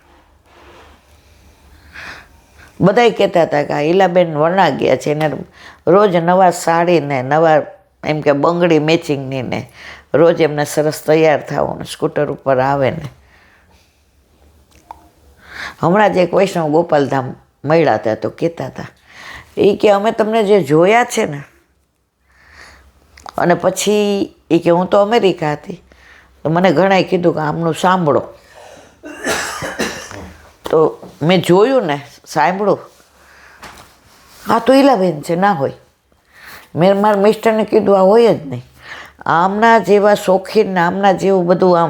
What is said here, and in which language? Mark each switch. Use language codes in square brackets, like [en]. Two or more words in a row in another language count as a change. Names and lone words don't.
[gu] બધાય કહેતા હતા કે હીલાબેન વળાંક ગયા છે ને રોજ નવા સાડી ને નવા એમ કે બંગડી મેચિંગની ને રોજ એમને સરસ તૈયાર થવાનું, સ્કૂટર પર આવે ને. હમણાં જ એક વૈષ્ણવ ગોપાલધામ મળ્યા હતા તો કહેતા હતા એ કે અમે તમને જે જોયા છે ને, અને પછી એ કે હું તો અમેરિકા હતી. તો મને ઘણાએ કીધું કે આમનું સાંભળો. તો મેં જોયું ને સાંભળું, હા તો ઈલાબેન છે, ના હોય. મેં મારા મિસ્ટરને કીધું આ હોય જ નહીં. આમના જેવા શોખીન ને આમના જેવું બધું આમ.